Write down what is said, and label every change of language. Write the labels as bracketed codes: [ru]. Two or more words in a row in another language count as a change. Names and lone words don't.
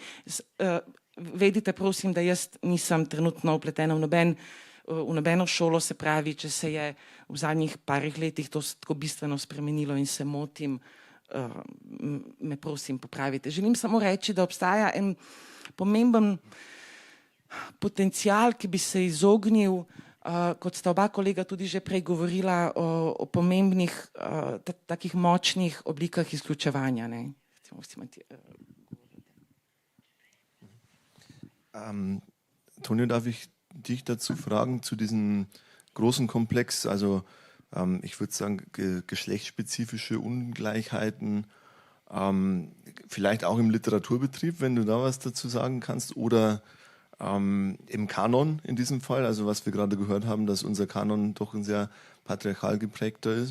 [sl] Vedite, prosim, da jaz nisem trenutno vpletena v nobeno šolo, se pravi, če se je v zadnjih parih letih to tako bistveno spremenilo in se motim, me prosim popravite. Želim samo reči, da obstaja en pomemben potencial, ki bi se izognil, kot sta oba kolega tudi že prej govorila o pomembnih, takih močnih oblikah izključevanja. Ne? [de] Tonio, darf ich dich dazu fragen, zu diesem großen Komplex, also ich würde sagen, geschlechtsspezifische Ungleichheiten, vielleicht auch im Literaturbetrieb, wenn du da was dazu sagen kannst, oder im Kanon in diesem Fall, also was wir gerade gehört haben, dass unser Kanon doch ein sehr patriarchal geprägter ist.